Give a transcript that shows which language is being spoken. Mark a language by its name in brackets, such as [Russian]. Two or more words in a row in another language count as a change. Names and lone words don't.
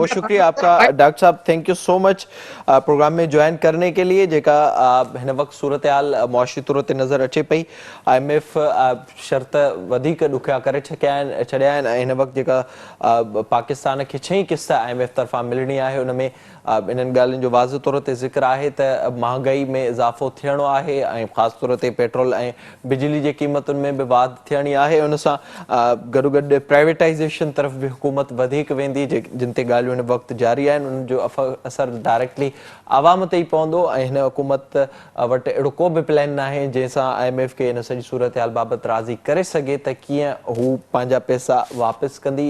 [Urdu] بہت شکریہ آپ کا ڈاکٹر صاحب, [English] thank you so much [Urdu] پروگرام میں جوائن کرنے کے لیے. [Sindhi] جیکا ہن وقت صورتحال معاشی طور تے نظر اچے پئی, آئی ایم ایف شرط ودیک ڈکھیا کرے چھڈیا آहिनि. ہن وقت جیکا پاکستان کے 6 قسط آئی ایم ایف طرفان ملنی ہے, ان میں انہن ॻाल्हियुनि जो वाज़ तौर ते ज़िक्र आहे त महांगाई में इज़ाफ़ो थियणो आहे ऐं ख़ासि तौर ते पेट्रोल ऐं बिजली जे क़ीमतुनि में बि वाध थियणी आहे. उन सां गॾोगॾु प्राइवेटाइज़ेशन तरफ़ बि हुकूमत वधीक वेंदी, जिन ते ॻाल्हियूं हिन वक़्तु जारी आहिनि. उन्हनि जो असरु डायरेक्टली आवाम ते ई पवंदो, ऐं हिन हुकूमत वटि अहिड़ो को बि प्लान न आहे जंहिंसां आई एम एफ खे हिन सॼी सूरतहाल बाबति राज़ी करे सघे त कीअं हू पंहिंजा पैसा वापसि कंदी.